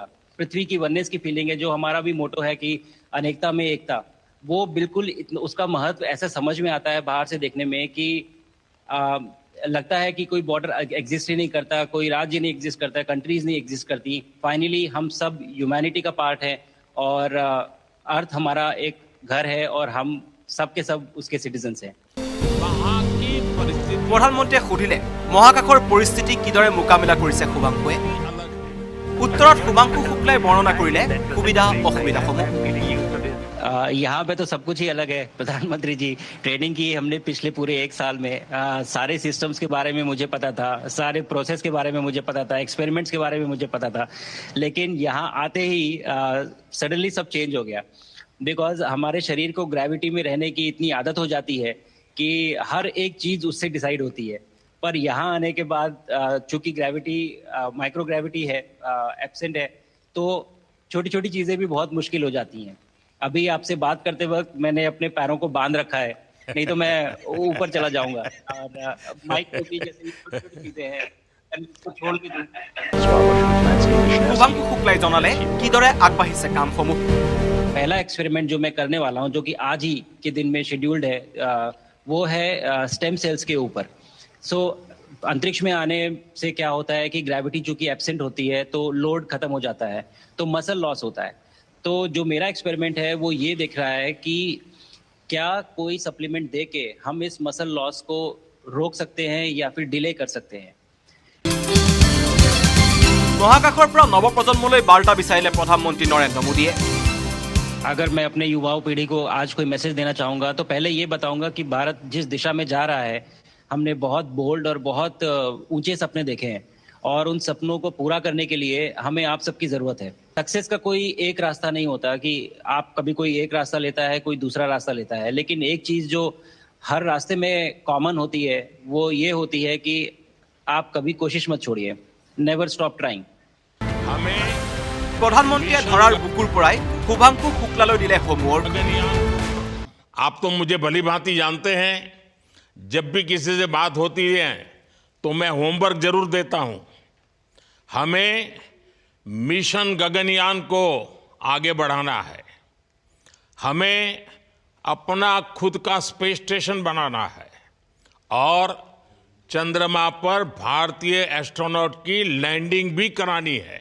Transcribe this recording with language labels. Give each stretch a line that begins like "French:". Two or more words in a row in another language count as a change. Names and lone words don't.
Hindi: पृथ्वी की वननेस की फीलिंग है, जो हमारा भी मोटो है कि अनेकता में एकता, वो बिल्कुल उसका महत्व ऐसा समझ में आता है बाहर से देखने में कि लगता है कि कोई
English: border exist
Hindi: ही नहीं करता, कोई राज्य नहीं एग्जिस्ट करता, कंट्रीज नहीं एग्जिस्ट करती। फाइनली हम सब ह्यूमैनिटी का पार्ट है, और अर्थ हमारा एक घर है, और हम सब के सब उसके सिटीजन्स हैं।
Assamese: প্ৰধানমন্ত্ৰীয়ে সুধিলে, মহাকাশৰ পৰিস্থিতি কিদৰে মোকাবিলা কৰিছে শুভাংশুৱে? উত্তৰত শুভাংশু শুক্লাই বৰ্ণনা কৰিলে সুবিধা অসুবিধাসমূহ।
Hindi: यहाँ पे तो सब कुछ ही अलग है प्रधानमंत्री जी। ट्रेनिंग की हमने पिछले पूरे 1 साल में। सारे सिस्टम्स के बारे में मुझे पता था, सारे प्रोसेस के बारे में मुझे पता था, एक्सपेरिमेंट्स के बारे में मुझे पता था। लेकिन यहाँ आते ही सडनली सब चेंज हो गया, बिकॉज हमारे शरीर को ग्रेविटी में रहने की इतनी आदत हो जाती है कि हर एक चीज़ उससे डिसाइड होती है। पर यहाँ आने के बाद चूंकि ग्रेविटी
English: micro gravity
Hindi: है, एब्सेंट है, तो छोटी छोटी चीज़ें भी बहुत मुश्किल हो जाती हैं। अभी आपसे बात करते वक्त मैंने अपने पैरों को बांध रखा है, नहीं तो मैं ऊपर चला जाऊंगा। और माइक को भी जैसे छोटी चीज़ें हैं, इसको छोड़ के
Assamese: শুভাংশু শুক্লাই জনালে কিদৰে আগবাঢ়িছে কামসমূহ।
Hindi: पहला एक्सपेरिमेंट जो मैं करने वाला हूँ, जो कि आज ही के दिन में शेड्यूल्ड है, वो है
English: stem cells
Hindi: के ऊपर। सो अंतरिक्ष में आने से क्या होता है कि ग्रेविटी चूंकि एब्सेंट होती है तो लोड खत्म हो जाता है, तो
English: muscle loss
Hindi: होता है। तो जो मेरा एक्सपेरिमेंट है वो ये देख रहा है कि क्या कोई सप्लीमेंट दे के हम इस
English: muscle loss
Hindi: को रोक सकते हैं या फिर डिले कर सकते हैं।
Assamese: মহাকাশৰ পৰা নৱপ্ৰজন্মলৈ বাৰ্তা বিচাৰিলে প্ৰধানমন্ত্ৰী নৰেন্দ্ৰ মোদীয়ে।
Hindi: अगर मैं अपने युवाओं पीढ़ी को आज कोई मैसेज देना चाहूँगा तो पहले ये बताऊँगा कि भारत जिस दिशा में जा रहा है, हमने बहुत बोल्ड और बहुत ऊंचे सपने देखे हैं, और उन सपनों को पूरा करने के लिए हमें आप सबकी ज़रूरत है। सक्सेस का कोई एक रास्ता नहीं होता कि आप कभी कोई एक रास्ता लेता है, कोई दूसरा रास्ता लेता है। लेकिन एक चीज़ जो हर रास्ते में कॉमन होती है वो ये होती है कि आप कभी कोशिश मत छोड़िए,
English: never stop trying.
Assamese: প্ৰধানমন্ত্ৰীয়ে ধৰাৰ বুকুৰ পৰাই শুভাংশু শুক্লালৈ দিলে হোমৱৰ্ক।
Hindi: आप तो मुझे भली भांति जानते हैं, जब भी किसी से बात होती है तो मैं होमवर्क जरूर देता हूं। हमें मिशन गगनयान को आगे बढ़ाना है, हमें अपना खुद का
English: space station
Hindi: बनाना है, और चंद्रमा पर भारतीय एस्ट्रोनॉट की लैंडिंग भी करानी है।